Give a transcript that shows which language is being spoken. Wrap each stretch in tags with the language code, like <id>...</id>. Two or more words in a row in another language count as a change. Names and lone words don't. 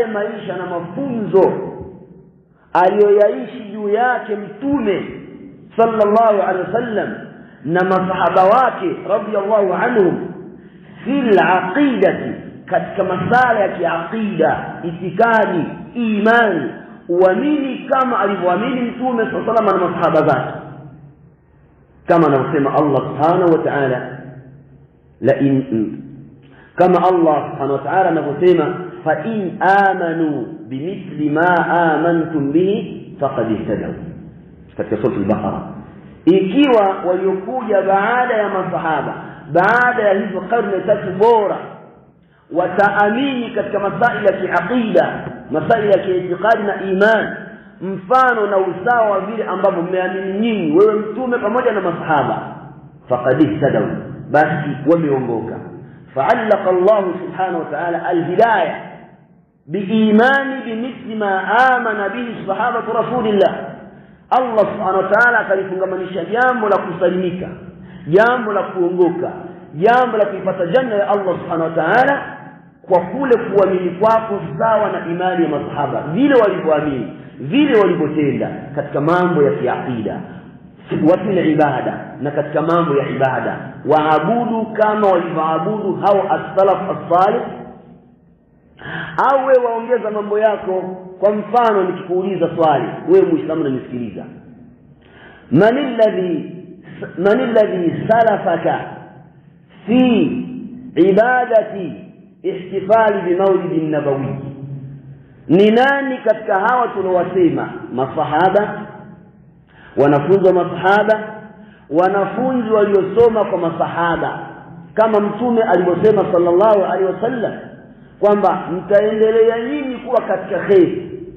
<sw>maisha na mafunzo aliyoyaishi juu yake Mtume</sw> <ar>صلى الله عليه وسلم</ar> <sw>na masahaba wake</sw> <ar>رضي الله عنهم في العقيدة,</ar> <sw>katika masala ya kiaqida, itikadi, imani, uamini kama alivyoamini Mtume</sw> <ar>صلى الله عليه وسلم</ar> <sw>na masahaba zake, kama anavyosema Allah</sw> <ar>سبحانه وتعالى,</ar> <sw>kama Allah</sw> <ar>سبحانه وتعالى</ar> <sw>anavyosema</sw> <ar>فإن آمنوا بمثل ما آمنتم به فقد اهتدوا,</ar> <sw>katika sura al-Baqara. Ikiwa waliokuja baada ya masahaba, baada ya hizo karne tatu bora, wataamini katika masaili ya kiaqida, masaili ya kiitikadi na iman, mfano na usawa wa vile ambavyo mmeamini nyinyi wewe Mtume pamoja na masahaba,</sw> <ar>فقد اهتدوا,</ar> <sw>basi wameongoka.</sw> <ar>فعلق الله سبحانه وتعالى الهداية بإيمان بمثل ما آمن به صحابة رسول الله. الله سبحانه وتعالى</ar> <sw>kalifungamanisha jambo la kusalimika, jambo la kuongoka, jambo la kuipata janna ya Allah</sw> <ar>سبحانه وتعالى</ar> <sw>kwa kule kuamini kwako sawa na imani ya masahaba, vile walivyoamini, vile walivyotenda katika mambo ya kiakida</sw> <ar>وفي العبادة,</ar> <sw>na katika mambo ya ibada waabudu kama walivyoabudu hao</sw> <ar>السلف الصالح.</ar> <sw>Au wewe waongeza mambo yako. Kwa mfano nikikuuliza swali, wewe Muislamu unanisikiliza,</sw> <ar>من الذي سلفك في عبادة الاحتفال بالمولد النبوي?</ar> <sw>Ni nani katika hawa tunawasema masahaba, wanafunzi wa masahaba, wanafunzi waliosoma kwa masahaba, kama mtume alivyosema</sw> <ar>صلى الله عليه وسلم</ar> <sw>kwamba mtaendelea nyinyi kuwa katika khair</sw>